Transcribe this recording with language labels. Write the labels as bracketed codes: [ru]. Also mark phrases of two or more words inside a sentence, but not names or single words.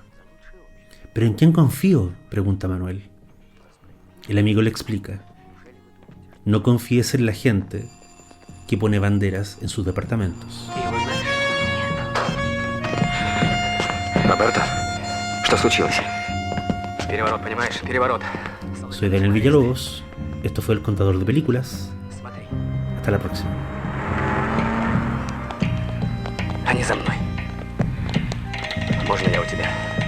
[es] ¿Pero en quién confío?, pregunta Manuel. El amigo le explica: no confíes en la gente que pone banderas en sus departamentos. Roberto, ¿qué случилось? [ru] Переворот, понимаешь? Переворот. [es] Soy Daniel Villalobos, esto fue El Contador de Películas. Hasta la próxima. [ru] Они за мной. Можно я у тебя?